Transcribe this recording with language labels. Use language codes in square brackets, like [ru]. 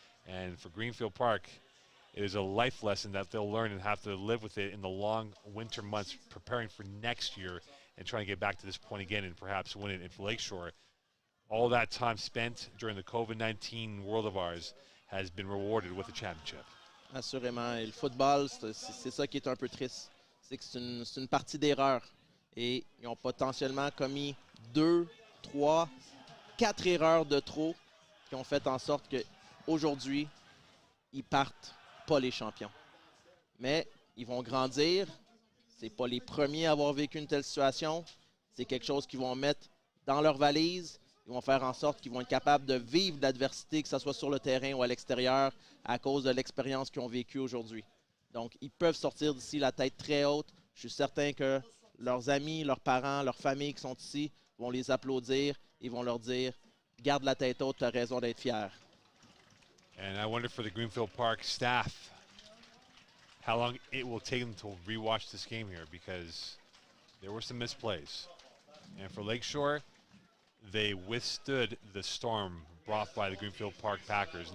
[en] And for Greenfield Park, it is a life lesson that they'll learn and have to live with it in the long winter months, preparing for next year and trying to get back to this point again and perhaps win it. And for Lakeshore, all that time spent during the COVID-19 world of ours has been rewarded with a championship. [fr] Assurément. Et le football, c'est ça qui est un peu triste. C'est que c'est une partie d'erreur. Et ils ont potentiellement commis 2, 3, 4 erreurs de trop qui ont fait en sorte qu'aujourd'hui, ils partent pas les champions. Mais ils vont grandir. C'est pas les premiers à avoir vécu une telle situation. C'est quelque chose qu'ils vont mettre dans leur valise. Ils vont faire en sorte qu'ils vont être capables de vivre l'adversité, que ce soit sur le terrain ou à l'extérieur, à cause de l'expérience qu'ils ont vécue aujourd'hui. Donc, ils peuvent sortir d'ici la tête très haute. Je suis certain que leurs amis, leurs parents, leurs familles qui sont ici vont les applaudir. Ils vont leur dire, garde la tête haute, tu as raison d'être fier. [en] And I wonder for the Greenfield Park staff how long it will take them to rewatch this game here, because there were some misplays. And for Lakeshore, they withstood the storm brought by the Greenfield Park Packers.